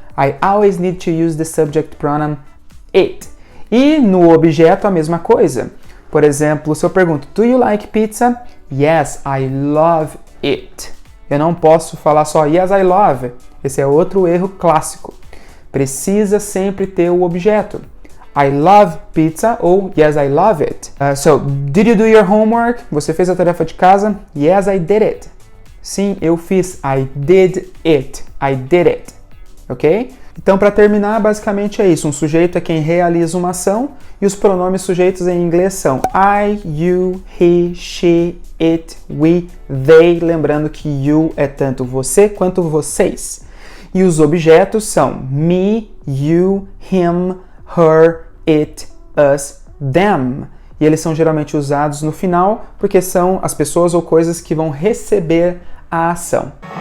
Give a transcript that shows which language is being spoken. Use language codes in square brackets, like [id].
[en] I always need to use the subject pronoun it. [pt] E no objeto a mesma coisa. Por exemplo, se eu pergunto, [en] do you like pizza? Yes, I love it. [pt] Eu não posso falar só [en] yes, I love. [pt] Esse é outro erro clássico. Precisa sempre ter o objeto. [en] I love pizza ou yes, I love it. So, did you do your homework? [pt] Você fez a tarefa de casa? [en] Yes, I did it. [pt] Sim, eu fiz. [en] I did it. I did it. Ok? [pt] Então, para terminar, basicamente é isso. Um sujeito é quem realiza uma ação e os pronomes sujeitos em inglês são I, you, he, she, it, we, they. Lembrando que you é tanto você quanto vocês. E os objetos são me, you, him, her, it, us, them. E eles são geralmente usados no final porque são as pessoas ou coisas que vão receber a ação.